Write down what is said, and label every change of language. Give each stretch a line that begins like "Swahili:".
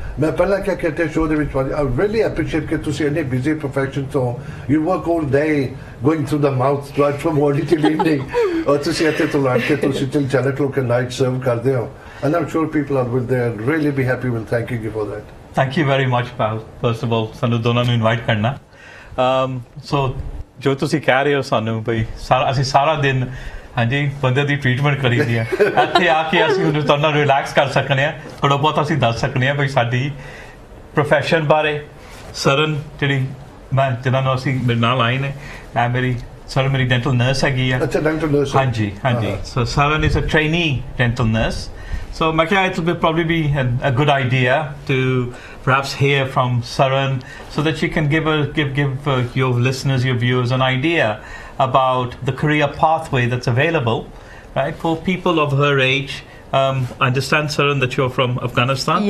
Punjabi: ਮੈਂ ਪਹਿਲਾਂ ਕਿਹਾ ਕਿ ਸ਼ੋਅ ਦੇ ਵਿੱਚ
English: I really appreciate
Punjabi: ਕਿ ਤੁਸੀਂ ਇੰਨੇ ਬਿਜ਼ੀ ਪ੍ਰੋਫੈਸ਼ਨ ਤੋਂ
English: you work all day going through the mouth right from morning till evening
Punjabi: ਔਰ ਤੁਸੀਂ ਇੱਥੇ ਤੋਂ ਲਾ ਕੇ ਤੁਸੀਂ
English: till 10 o'clock at night serve
Punjabi: ਕਰਦੇ ਹੋ
English: and I'm sure people will there really be happy with thanking you for that। Thank you very much, pal. First of all,
Punjabi: ਸਾਨੂੰ ਦੋਨਾਂ ਨੂੰ ਇਨਵਾਈਟ ਕਰਨਾ। ਸੋ ਜੋ ਤੁਸੀਂ ਕਹਿ ਰਹੇ ਹੋ ਸਾਨੂੰ ਬਈ ਅਸੀਂ ਸਾਰਾ ਦਿਨ ਹਾਂਜੀ ਬੰਦੇ ਦੀ ਟ੍ਰੀਟਮੈਂਟ ਕਰੀਦੀ ਹੈ ਇੱਥੇ ਆ ਕੇ ਅਸੀਂ ਉਹਨੂੰ ਤੁਹਾਨੂੰ ਰਿਲੈਕਸ ਕਰ ਸਕਦੇ ਹਾਂ ਥੋੜ੍ਹਾ ਬਹੁਤ ਅਸੀਂ ਦੱਸ ਸਕਦੇ ਹਾਂ ਬਈ ਸਾਡੀ ਪ੍ਰੋਫੈਸ਼ਨ ਬਾਰੇ। ਸਰਨ ਜਿਹੜੀ ਮੈਂ ਜਿਹਨਾਂ ਨੂੰ ਅਸੀਂ ਮੇਰੇ ਨਾਲ ਆਏ ਨੇ ਇਹ ਮੇਰੀ ਸਰ ਮੇਰੀ ਡੈਂਟਲ ਨਰਸ ਹੈਗੀ ਆ। ਅੱਛਾ ਡੈਂਟਲ ਨਰਸ। ਹਾਂਜੀ ਹਾਂਜੀ
English: So Saran is a trainee dental nurse. So Makia, it will probably be a good idea to perhaps hear from Saran so that she can give your listeners, your viewers an idea about the career pathway that's available, right, for people of her age. I understand, Saran, that you're from Afghanistan.